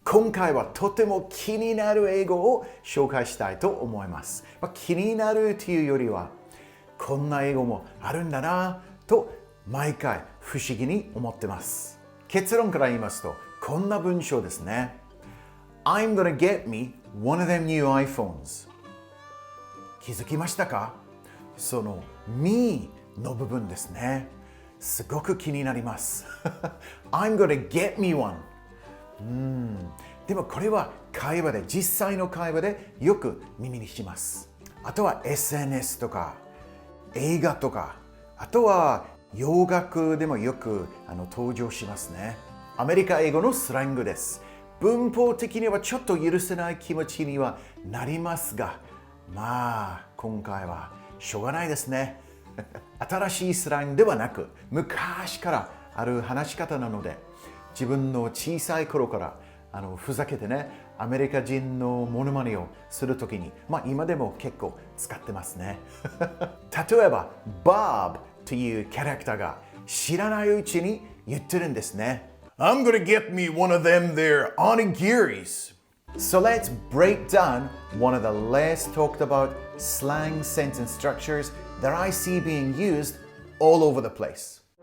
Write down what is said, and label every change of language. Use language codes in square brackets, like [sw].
[ja] 今回はとても気になる英語を紹介したいと思います。気になるというよりは、こんな英語もあるんだなと毎回不思議に思ってます。結論から言いますと、こんな文章ですね。 [en] I'm gonna get me one of them new iPhones. [ja] 気づきましたか？その me の部分ですね。すごく気になります。 [en] I'm gonna get me one. [ja] でもこれは会話で、実際の会話でよく耳にします。あとは SNS とか映画とか、あとは洋楽でもよく登場しますね。アメリカ英語のスラングです。文法的にはちょっと許せない気持ちにはなりますが、今回はしょうがないですね。新しいスラングではなく、昔からある話し方なので、自分の小さい頃からふざけてね、アメリカ人のモノマネをするときに、今でも結構使ってますね。例えば、Bob というキャラクターが知らないうちに言ってるんですね。 [en] I'm gonna get me one of them there onigiris. So let's break down one of the less talked about slang sentence structures that I see being used all over the place.